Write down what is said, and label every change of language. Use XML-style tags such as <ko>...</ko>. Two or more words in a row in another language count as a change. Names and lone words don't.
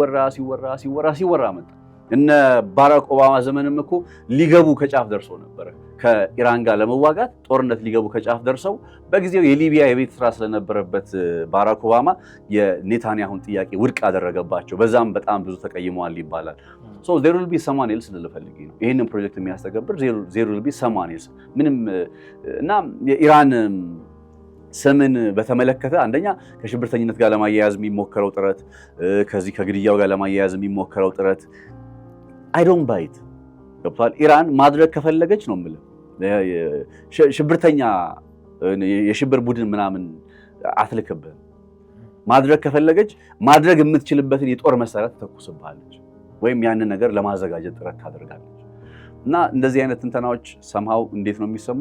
<am>ሲወራ መጣ እነ ባራክ ኦባማ ዘመንም እኮ ሊገቡ ከጫፍ ደርሶ ነበር ከኢራን ጋር ለመዋጋት ጦርነት ሊገቡ ከጫፍ ደርሰው በጊዜው የሊቢያ የቤት ስራ ስለነበረበት ባራክ ኦባማ የኔታንያሁን ጥያቄ ውድቅ አደረገባቸው በዛም በጣም ብዙ ተቀይመዋል ይባላል</am> <en>so there will be someone else</en> <am>ልፈልግ ነው ይሄንን ፕሮጀክት የሚያስተገብር</am> <en>there will be someone else</en> <am>ምንም እና የኢራን ስምን በተመለከተ አንደኛ ከሽብርተኝነት ጋር ለማያያዝ የሚሞከረው ጥረት ከዚህ ከግድያው ጋር ለማያያዝ የሚሞከረው ጥረት</am> <en>I don't buy it</en> <am>ገብቷል። ኢራን ማድረግ ከፈለገች ነው የምልህ ሽብርተኛ የሽብር ቡድን ምናምን አትልክብህም። ማድረግ ከፈለገች ማድረግ የምትችልበትን የጦር መሳሪያ ትተኩስብሃለች ወይም ያንን ነገር ለማዘጋጀት ጥረት ታደርጋለች። እና እንደዚህ አይነት ትንተናዎች ሰምሃው እንዴት ነው የሚሰሙኝ?</am>